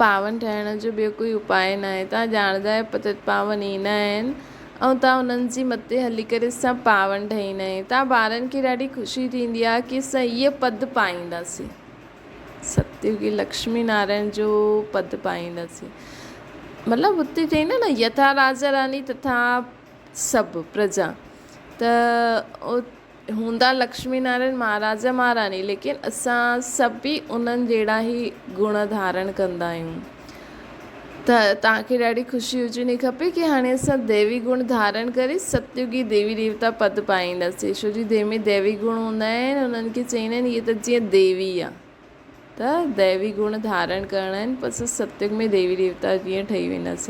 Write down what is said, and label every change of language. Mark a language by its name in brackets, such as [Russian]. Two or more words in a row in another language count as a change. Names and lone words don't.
[Sindhi] पावन ठहिण जो ॿियो कोई उपाय न आहे। तव्हां ॼाणंदा आहियो पतित पावन ईंदा आहिनि ऐं तव्हां उन्हनि जी मथे हली करे असां पावन ठहींदा आहियूं। तव्हां ॿारनि खे ॾाढी ख़ुशी थींदी आहे की असां इहे पद पाईंदासीं, सतयुगी लक्ष्मी नारायण जो पद पाईंदासीं। मतिलबु हुते चईंदा न, यथा राजा रानी तथा सभु प्रजा। त हूंदा लक्ष्मी नारायण महाराजा महारानी, लेकिन असां सभु बि उन्हनि जहिड़ा ई गुण धारण कंदा आहियूं। त तव्हांखे ॾाढी ख़ुशी हुजणी खपे की हाणे असां दैवी गुण धारण करे सतयुगी देवी देवता पद पाईंदासीं। छो जी देह में दैवी गुण हूंदा आहिनि, उन्हनि खे चईंदा आहिनि इहे त जीअं देवी आहे, त दैवी गुण धारण करणा आहिनि, बसि सतयुग में देवी देवता जीअं ठही वेंदासीं।